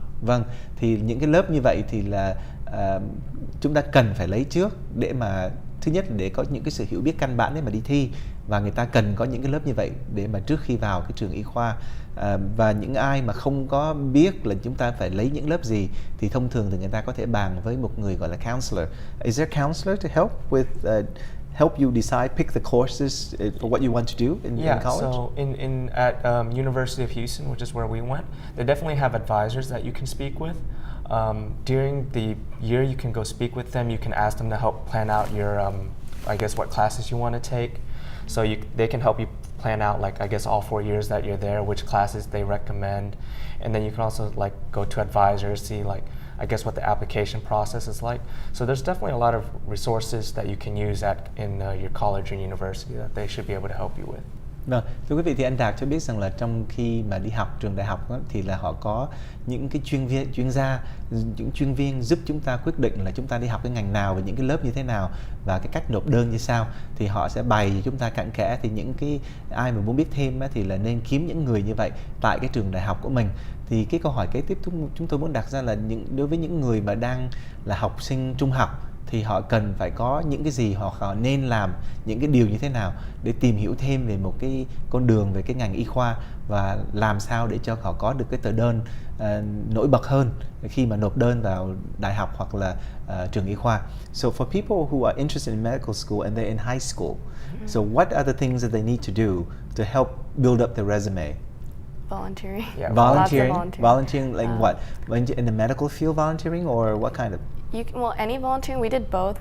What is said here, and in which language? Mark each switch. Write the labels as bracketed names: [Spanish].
[Vietnamese] Vâng, thì những cái lớp như vậy thì là chúng ta cần phải lấy trước để mà thứ nhất để có những cái sự hiểu biết căn bản để mà đi thi, và người ta cần có những cái lớp như vậy để mà trước khi vào cái trường y khoa. Và những ai mà không có biết là chúng ta phải lấy những lớp gì thì thông thường thì người ta có thể bàn với một người gọi là counselor. [English] Is there a counselor to help with help you decide, pick the courses for what you want to do in college? So at University of Houston, which is where we went, they definitely have advisors that you can speak with. During the year, you can go speak with them. You can ask them to help plan out your, I guess, what classes you want to take. So they can help you plan out, like, I guess, all 4 years that you're there, which classes they recommend. And then you can also, like, go to advisors, see, like, I guess what the application process is like. So there's definitely a lot of resources that you can use in your college or university that they should be able to help you with. [Vietnamese] Vâng, thưa quý vị, thì anh Đạt cho biết rằng là trong khi mà đi học trường đại học đó, thì là họ có những cái chuyên gia, những chuyên viên giúp chúng ta quyết định là chúng ta đi học cái ngành nào và những cái lớp như thế nào và cái cách nộp đơn như sao, thì họ sẽ bày cho chúng ta cặn kẽ. Thì những cái ai mà muốn biết thêm á, thì là nên kiếm những người như vậy tại cái trường đại học của mình. Thì cái câu hỏi kế tiếp chúng tôi muốn đặt ra là đối với những người mà đang là học sinh trung học thì họ cần phải có những cái gì, họ nên làm những cái điều như thế nào để tìm hiểu thêm về một cái con đường về cái ngành y khoa, và làm sao để cho họ có được cái tờ đơn nổi bật hơn khi mà nộp đơn vào đại học hoặc là trường y khoa. [English] So for people who are interested in medical school and they're in high school, so what are the things that they need to do to help build up their resume? Volunteering. Yeah, volunteering like what? In the medical field volunteering, or what kind of? Any volunteering. We did both.